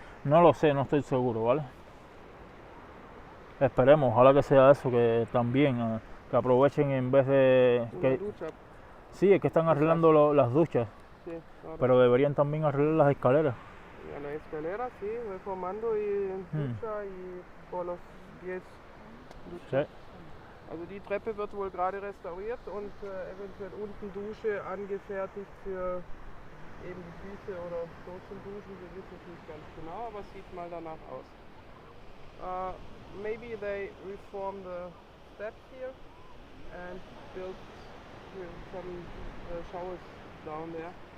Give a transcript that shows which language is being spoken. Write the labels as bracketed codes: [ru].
[es] No lo sé, no estoy seguro, ¿vale? Esperemos, ojalá que sea eso, que también que aprovechen en vez de que Ducha. sí, es que están arreglando las duchas, Sí, claro. pero deberían también arreglar las escaleras. Ja, la escalera, sí, reformando y ducha y por los pies. Sí. [de] Also die Treppe wird wohl gerade restauriert und eventuell unten Dusche angefertigt für eben die Füße oder so zum Duschen. Wir wissen es nicht ganz genau, aber es sieht mal danach aus. [en] Maybe they reform the steps here and build some showers down there.